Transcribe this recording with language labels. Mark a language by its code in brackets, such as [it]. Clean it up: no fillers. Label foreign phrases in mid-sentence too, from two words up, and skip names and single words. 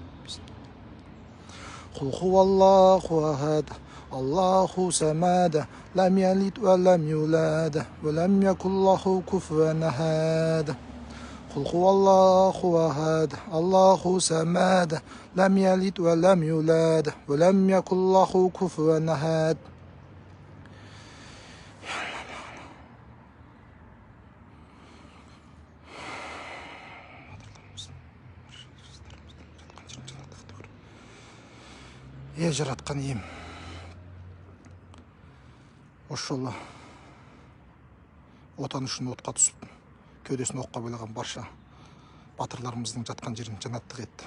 [ar] قل هو الله أحد الله الصمد لم يلد ولم يولد ولم يكن له كفوا أحد. قل هو الله أحد الله الصمد لم يلد ولم يولد ولم يكن له كفوا أحد. [kk] Жаратқан ием, осы жолы отан үшін отқа түсіп, кеудесін оққа байлаған барша батырларымыздың жатқан жерін жәннаттық етті.